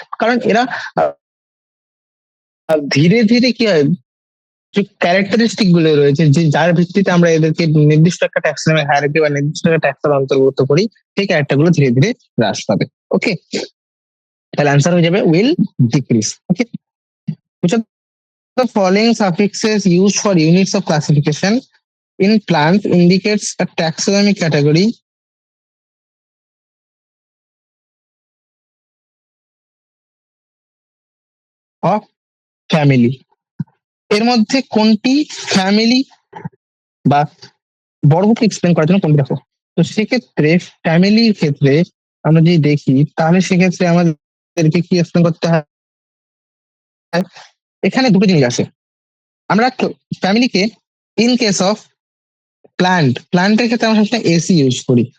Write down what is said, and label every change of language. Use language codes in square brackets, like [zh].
[bn] কারণ এরা ধীরে ধীরে কি হয়, যে ক্যারেক্টারিস্টিক গুলো রয়েছে, যে যার ভিত্তিতে আমরা এদেরকে নির্দিষ্ট একটা ট্যাক্সোনমিক হায়ারার্কি বা নির্দিষ্ট একটা ট্যাক্সের অন্তর্ভুক্ত করি, সেই ক্যারেক্টার গুলো ধীরে ধীরে হ্রাস পাবে। ওকে, তাহলে অ্যান্সার হয়ে যাবে [en] Will decrease. Okay, which of the following suffixes used for units of classification in plants indicates a taxonomic category of family? [bn] এর মধ্যে কোনটি ফ্যামিলি বা বর্গকে এক্সপ্লেন করার জন্য কোনটি দেখো? তো সেক্ষেত্রে ফ্যামিলির ক্ষেত্রে আমরা যদি দেখি, তাহলে সেক্ষেত্রে আমাদেরকে কি এক্সপ্লেন করতে হয়? এখানে দুটো জিনিস আছে। আমরা ফ্যামিলিকে [en] in case of প্ল্যান্টের [bn] ক্ষেত্রে আমরা সবসময় এসি ইউজ করি।